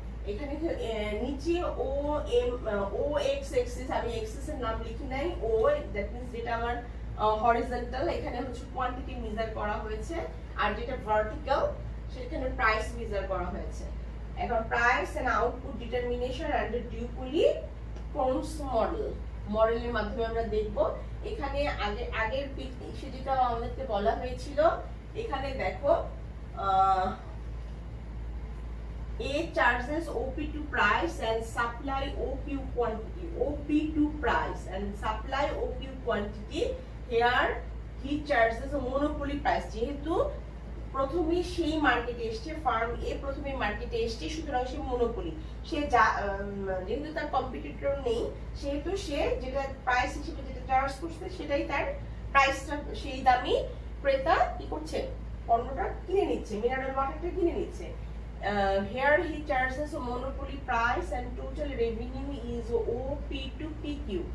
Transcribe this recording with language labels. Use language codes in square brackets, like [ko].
[bn] এখানে নিচে ও এম, ও x axis, আমি এক্সিস এর নাম লিখি নাই, ও দ্যাট মিন্স যেটা আমার হরিজন্টাল, এখানে হচ্ছে কোয়ান্টিটি মেজার করা হয়েছে, আর যেটা ভার্টিক্যাল সেখানে প্রাইস মেজার করা হয়েছে। এখন price and output determination under ডিউপুলি cones মডেলের মাধ্যমে আমরা দেখব। এখানে আগের সে যেটা আমাদেরকে বলা হয়েছিল, এখানে দেখো [en] A charges OP2 price and supply OQ quantity, OP2 price and supply OQ quantity, here he charges a monopoly price। [bn] যেহেতু প্রথমে সেই মার্কেটে এসছে, ফার্ম এ প্রথমে মার্কেটে এসছে, সুতরাং সে মনোপলি, সে যেহেতু তার কম্পিটিটর নেই সেহেতু সে যেটা প্রাইস হিসেবে যেটা চার্জ করছে সেটাই তার প্রাইসটা, সেই দামি ক্রেতা কি করছে, পণ্যটা কিনে নিচ্ছে, মিনারেল ওয়াটারটা কিনে নিচ্ছে। [en] Here he charges a monopoly price and total revenue is OP to PQ।